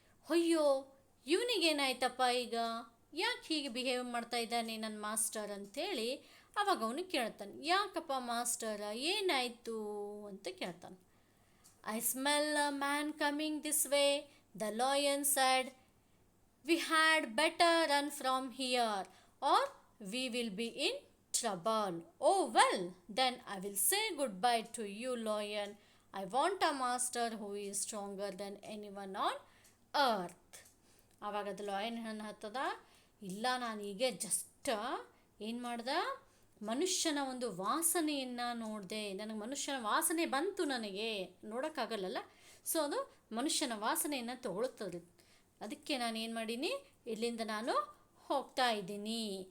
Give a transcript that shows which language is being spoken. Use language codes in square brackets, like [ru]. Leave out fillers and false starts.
[kn] ಅಯ್ಯೋ ಇವನಿಗೇನಾಯ್ತಪ್ಪ ಈಗ, ಯಾಕೆ ಹೀಗೆ ಬಿಹೇವ್ ಮಾಡ್ತಾ ಇದ್ದಾನೆ ನನ್ನ ಮಾಸ್ಟರ್ ಅಂಥೇಳಿ ಅವಾಗ ಅವನು ಕೇಳ್ತಾನೆ, ಯಾಕಪ್ಪ ಮಾಸ್ಟರ ಏನಾಯಿತು ಅಂತ ಕೇಳ್ತಾನೆ. [en] I smell a man coming this way, the lion said, we had better run from here or we will be in trouble. Oh well, then I will say goodbye to you, lion. I want a master who is stronger than anyone on earth. [kn] ಆವಾಗ ಅದು lion ಏನು ಹತ್ತದ, ಇಲ್ಲ ನಾನು ಈಗ just ಏನು ಮಾಡ್ದೆ, ಮನುಷ್ಯನ ಒಂದು ವಾಸನೆಯನ್ನು ನೋಡಿದೆ, ನನಗೆ ಮನುಷ್ಯನ ವಾಸನೆ ಬಂತು, ನನಗೆ ನೋಡೋಕ್ಕಾಗಲ್ಲಲ್ಲ, ಸೊ ಅದು ಮನುಷ್ಯನ ವಾಸನೆಯನ್ನು ತಗೊಳ್ತದೆ, ಅದಕ್ಕೆ ನಾನು ಏನು ಮಾಡೀನಿ, ಇಲ್ಲಿಂದ ನಾನು ಹೋಗ್ತಾ ಇದ್ದೀನಿ.